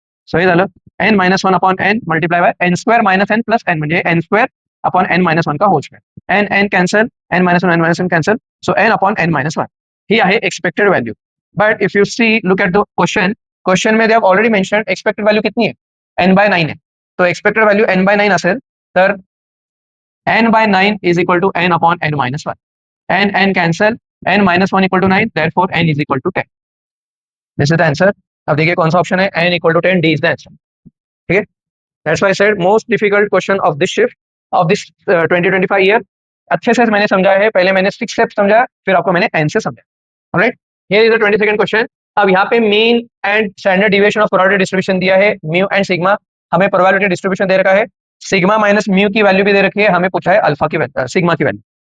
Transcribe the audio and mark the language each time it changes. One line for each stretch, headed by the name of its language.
Marathi: So हे झालं n minus 1 upon n multiply by n square minus n plus n, म्हणजे n square upon n minus 1 का hole square, n n cancel, n minus 1 cancel, so n upon n minus 1 ही आहे expected value.
English: but if you see look at the question में they have already mentioned expected value
Hindi: कितनी है,
English: n/9 है।
Marathi: तो expected value n/9 असेल तर
English: n/9 is equal to n upon n minus 1. n cancel, n minus 1 equal to 9, therefore n is equal to 10. This is the answer.
Hindi: अब देखिए कौन सा ऑप्शन है,
English: n equal to 10, D is the answer. ठीक है, that's why I said most difficult question of this shift of this 2025 year.
Hindi: अच्छे से मैंने समझाया है, पहले मैंने 6 स्टेप समझा, फिर आपको मैंने n से समझा।
English: Right, here is the 22nd question.
Hindi: अब यहाँ पे mean and standard deviation of probability distribution दिया है, म्यू एंड सिग्मा। हमें प्रोबेबिलिटी डिस्ट्रीब्यूशन दे रखा है, सिग्मा माइनस म्यू की वैल्यू भी दे रखी है, हमें पूछा है अल्फा की सिग्मा की वैल्यू।